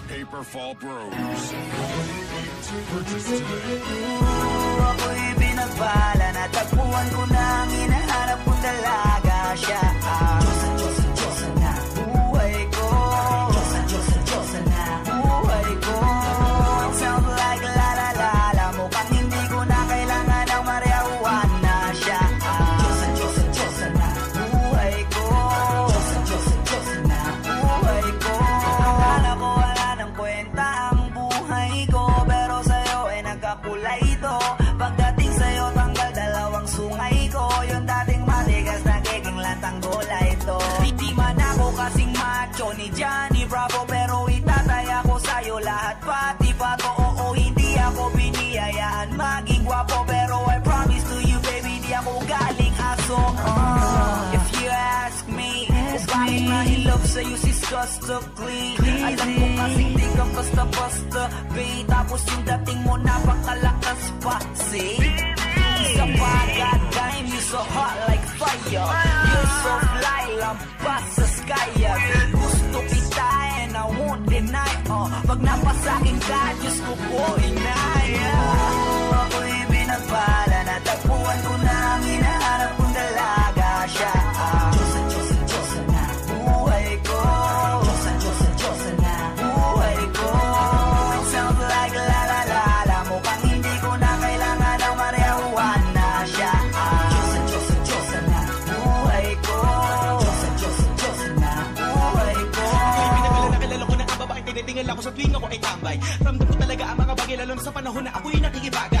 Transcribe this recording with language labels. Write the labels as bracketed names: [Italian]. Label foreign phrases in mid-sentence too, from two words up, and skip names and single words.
[English] Fall Bros. Purchase today. [Filipino] Ako'y binagpala, natagpuan ko na ang hinahanap kong dalaga. Siya ang Diyosa na buhay ko. Diyosa na buhay ko. [English] It sounds like la la la la, [Filipino] mukhang hindi ko na kailangan ng marijuana. Siya ang Diyosa na buhay ko. Diyosa na buhay ko. Akala ko wala ng kwenta ang buhay ko, pero sa'yo ay nagkakulay ito. Pagdating sa'yo tanggal dalawang sungay ko. Yung dating matigas nagiging latang gulay ito. Di man ako kasing macho ni Johnny Bravo, pero itataya ko sa'yo lahat pati pato. Oo, hindi ako biniyayaan maging gwapo, pero [English] I promise to you baby, [Filipino] di ako galing aso. [English] If you ask me, [Filipino] bakit mahilap sa'yo si Scustocally? Alam ko kasing di ka basta-basta, babe. Tapos yung dating mo napakalakas pa, see? Isa pa, [English] goddamn, you so hot like fire. You're so fly, [Filipino] lampas sa sky. Gusto kita [English] and I won't deny. [Filipino] Pag napasakin ka, Diyos ko po inaya. Ako'y binagpala, natagpuan ko na ang hinahanap kong dalaga. Siya ang Diyosa na buhay ko. Diyosa na buhay ko. It sounds like la la la la, mukhang hindi ko na kailangan ng marijuana. Siya ang Diyosa na buhay ko. Diyosa na buhay ko. Ako'y pinagala na kilala ko na ang babae, tinitingala ko sa tuwing ako ay tambay. Ramdam ko talaga ang mga bagay, lalo na sa panahon na ako'y nakikibagay.